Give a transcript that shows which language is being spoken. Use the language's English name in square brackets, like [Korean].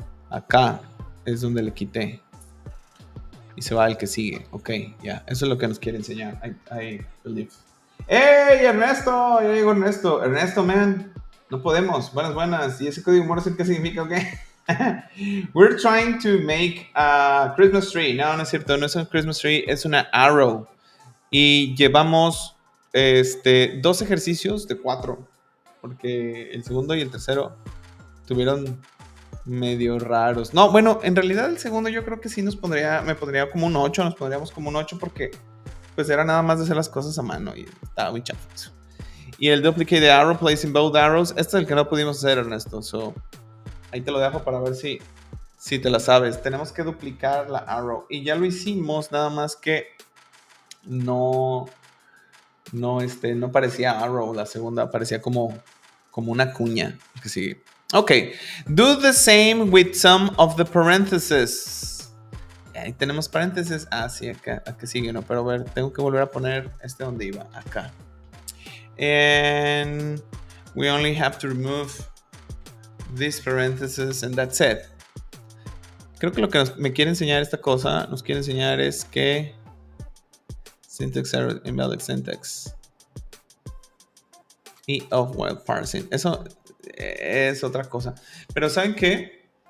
[Spanish] Acá es donde le quité. Y se va al que sigue. Ok, ya. Eso es lo que nos quiere enseñar. [English] I believe. [Spanish] ¡Hey, Ernesto! Ya llegó Ernesto. Ernesto, man. No podemos. Buenas. ¿Y ese código Morse qué significa? Ok. [English] We're trying to make a Christmas tree. [Spanish] No es cierto. No es un Christmas tree. Es una arrow. Y llevamos 2 ejercicios de 4. Porque el segundo y el tercero tuvieron medio raros. No, bueno, en realidad el segundo yo creo que sí me pondría como un 8, nos pondríamos como un 8 porque pues era nada más de hacer las cosas a mano y estaba muy chafa. Y el [English] duplicate the arrow, placing both arrows, [Spanish] este es el que no pudimos hacer, Ernesto. So, ahí te lo dejo para ver si te la sabes. Tenemos que duplicar la arrow y ya lo hicimos, nada más que no parecía arrow, la segunda parecía como una cuña. Que sí. [English] Okay, do the same with some of the parentheses. [Spanish] Ahí tenemos paréntesis. Sí, acá sigue, ¿no? Pero a ver, tengo que volver a poner donde iba, acá. [English] And we only have to remove these parentheses and that's it. [Spanish] Creo que lo que me quiere enseñar esta cosa, nos quiere enseñar es que [English] syntax error, invalid syntax. [Spanish] Y of while parsing. Eso es otra cosa. Pero ¿saben qué?